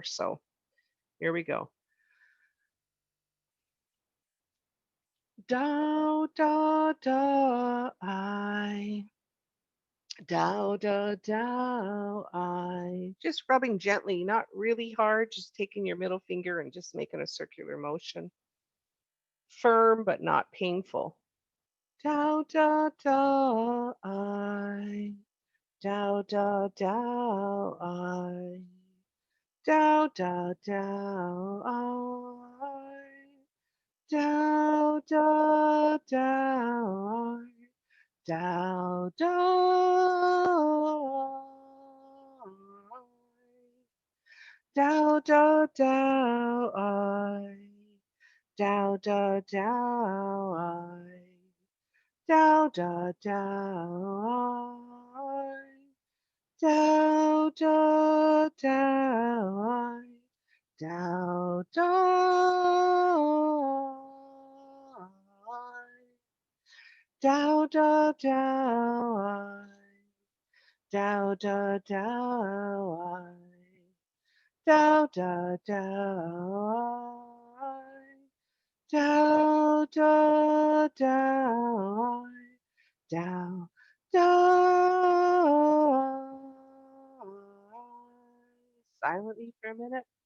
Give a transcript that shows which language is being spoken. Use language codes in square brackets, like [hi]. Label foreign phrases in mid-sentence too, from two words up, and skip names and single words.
[en] So here we go. Tao Da Dai Ai. Tao Da Dai Ai. Just rubbing gently, not really hard, just taking your middle finger and just making a circular motion. Firm but not painful. Tao Da Dai Ai. Tao Da Dai Ai. Tao Da Dai Ai. Tao Da Dai Ai. Tao Da. Tao Da Dai Ai. Tao Da Dai Ai. Tao Da Dai Ai. Tao Da Dai Ai. Tao Da. Tao Da Dai. Tao Da Dai. Tao Da Dai. Tao Da Dai. Tao Da. Silently for a minute.